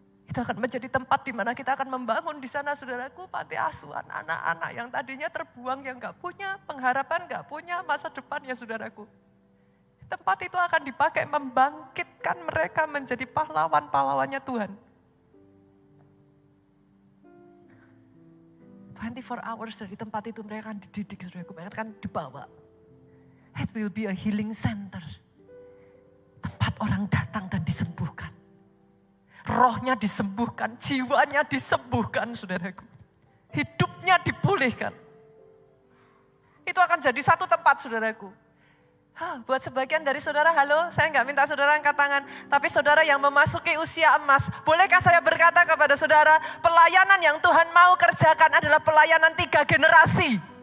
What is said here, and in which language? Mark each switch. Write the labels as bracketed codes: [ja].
[id] Itu akan menjadi tempat di mana kita akan membangun di sana saudaraku panti asuhan anak-anak yang tadinya terbuang, yang gak punya pengharapan, gak punya masa depan ya saudaraku. Tempat itu akan dipakai membangkitkan mereka menjadi pahlawan-pahlawannya Tuhan. [en] 24 hours [id] dari tempat itu mereka akan dididik, saudaraku, mereka akan dibawa. [en] It will be a healing center. [id] Tempat orang datang dan disembuhkan. Rohnya disembuhkan, jiwanya disembuhkan, saudaraku. Hidupnya dipulihkan. Itu akan jadi satu tempat, saudaraku. Buat sebagian dari saudara, halo, saya nggak minta saudara angkat tangan. Tapi saudara yang memasuki usia emas, bolehkah saya berkata kepada saudara, pelayanan yang Tuhan mau kerjakan adalah pelayanan 3 generasi.